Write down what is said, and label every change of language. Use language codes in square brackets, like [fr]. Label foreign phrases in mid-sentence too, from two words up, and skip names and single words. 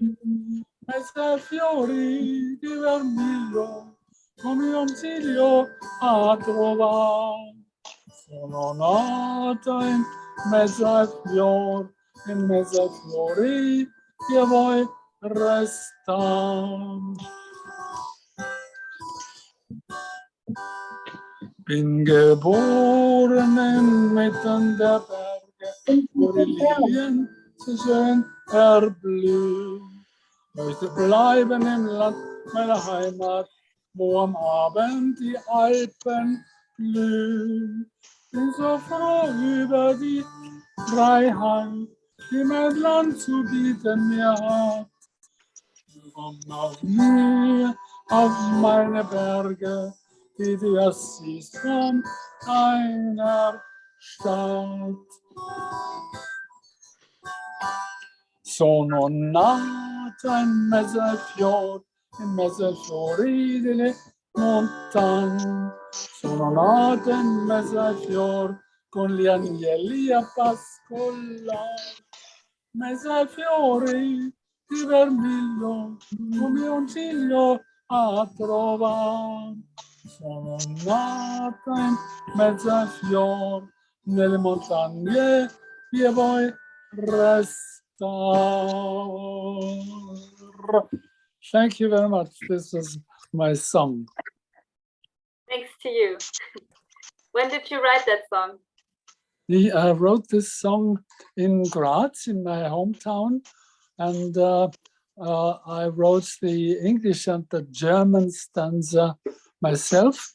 [it] Mezzo ai fiori di vermiglio, come un ciglio a trovare. Sono nata in mezzo ai fiori, in mezzo ai fiori che voi restare. [de] Bin geboren inmitten der Berge, wo die Lilien so schön erblühen. Möchte bleiben im Land meiner Heimat, wo am Abend die Alpen blühen. Bin so froh über die Freiheit, die mein Land zu bieten mir hat. Komm auf mir, auf meine Berge, die du siehst von einer Stadt. [it] Sono nata in mezzo ai fiori delle montagne. Sono nata in mezzo ai fiori con gli agnelli a pascolare. Mezzo ai fiori di vermiglio, come un ciglio a trovare. Sono nata in mezzo ai fiori nelle montagne che voi restare. [en] Thank you very much. This is my song. Thanks to you. When did you write that song? I wrote this song in Graz, in my hometown, and I wrote the English and the German stanza myself.